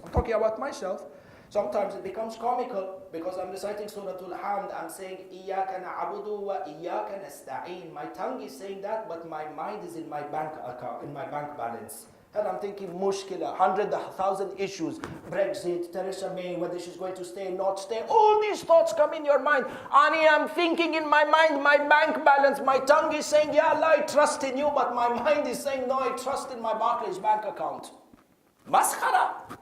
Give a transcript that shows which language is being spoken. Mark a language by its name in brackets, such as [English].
[English] I'm talking about myself. Sometimes it becomes comical because I'm reciting Surah Al-Hamd. [Arabic] I'm saying, إِيَّاكَ نَعْبُدُ وَإِيَّاكَ نَسْتَعِينَ. [English] My tongue is saying that, but my mind is in my bank account, in my bank balance. And I'm thinking, mushkila, 100,000 issues. Brexit, Theresa May, whether she's going to stay, not stay. All these thoughts come in your mind. Ani, I'm thinking in my mind, my bank balance. My tongue is saying, Ya Allah, I trust in you. But my mind is saying, no, I trust in my Barclays bank account. Maskhara.